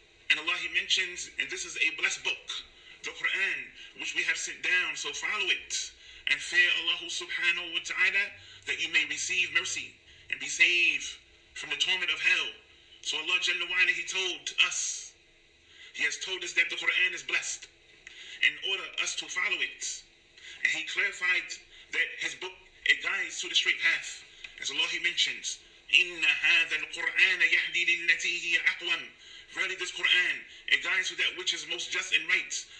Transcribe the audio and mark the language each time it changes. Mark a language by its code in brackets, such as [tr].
[en] And Allah He mentions, and this is a blessed book, the Quran, which we have sent down, so follow it and fear Allah subhanahu wa ta'ala, that you may receive mercy and be saved from the torment of hell. So Allah Jalla wa Ala, He told us, He has told us that the Quran is blessed in order us to follow it. And He clarified that His book, it guides to the straight path. As Allah He mentions, [ar] إِنَّ هَذَا الْقُرْآنَ يَهْدِي لِلَّتِي هِيَ أَقْوَمُ. [en] Verily this Quran, it guides to that which is most just and right.